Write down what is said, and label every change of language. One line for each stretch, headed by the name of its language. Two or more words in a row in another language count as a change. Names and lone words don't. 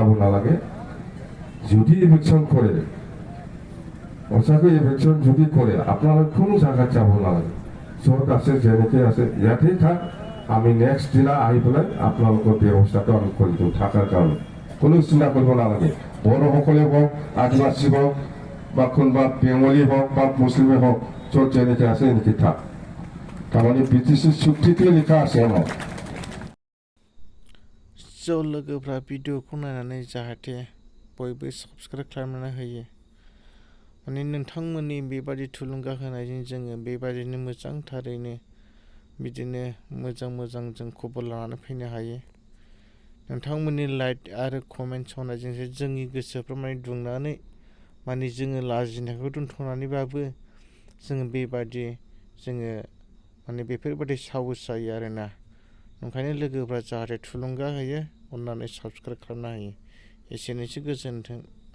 Assamese: নালাগে যদি ইলেকশন কৰে সঁচাকৈ ইলেকশন যদি কৰে আপোনালোক কোনো জায়গাত যাব নালাগে য'ত আছে যেনেকৈ আছে ইয়াতেই থাক আমি নেক্সট দিনা আহি পেলাই আপোনালোকৰ ব্যৱস্থাটো আমি কৰি দিওঁ থাকাৰ কাৰণে কোনো চিন্তা কৰিব নালাগে বড়োসকলে হওক আদিবাসী হওক বা কোনোবা বেংগলী হওক বা মুছলিমে হওক য'ত যেনেকৈ আছে এনেকৈ থাক তাৰমানে BTC চুক্তিতে লিখা আছে আমাৰ
Bodo: ज' लोगोफ्रा भिडिअखौ नायनानै जाहाथे बयबो साबस्क्राइब खालामनानै होयो माने नोंथांमोननि बेबादि थुलुंगा होनायजों जोङो बेबादिनो मोजांथारैनो बिदिनो मोजां जों खबर लानानै फैनो हायो नोंथांमोननि लाइक आरो कमेन्ट होनायजोंसो जोंनि गोसोफ्रा माने दुंनानै माने जोङो लाजिनायखौ दोनथ'नानैबाबो जोङो बेबादि जोङो माने बेफोरबादि साहस जायो आरोना ओंखायनो लोगोफ्रा जाहाथे थुलुंगा होयो अननानै साबस्क्राइब खालामना होयो एसेनोसै गोजोन्थों